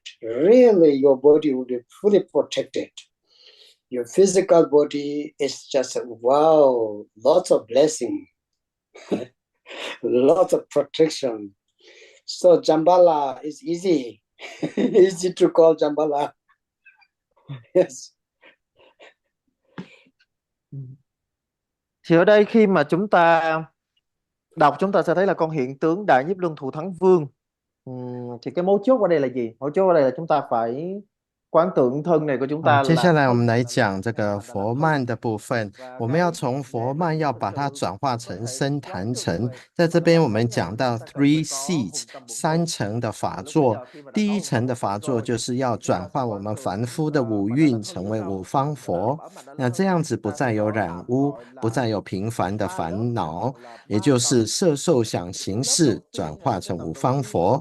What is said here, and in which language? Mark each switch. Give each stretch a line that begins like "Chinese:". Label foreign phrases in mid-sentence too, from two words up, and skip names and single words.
English: Really, your body will be fully protected. Your physical body is just, wow, lots of blessing, lots of protection. So Jambala is easy, easy to call Jambala. Yes.
Vietnamese: Thì ở đây khi mà chúng ta đọc, chúng ta sẽ thấy là con hiện tướng Đại Nhiếp Luân Thù Thắng Vương. Thì cái mấu chốt ở đây là gì? Mấu chốt ở đây là chúng ta phải观tượng thân này của chúng ta
Chinese: 接下来我们来讲这个佛曼的部分，我们要从佛曼要把它转化成僧坛城。在这边我们讲到 3 seats 3层的法座，第一层的法座就是要转换我们凡夫的5蕴成为5方佛，那这样子不再有染污，不再有平凡的烦恼，也就是色受想行识转化成5方佛。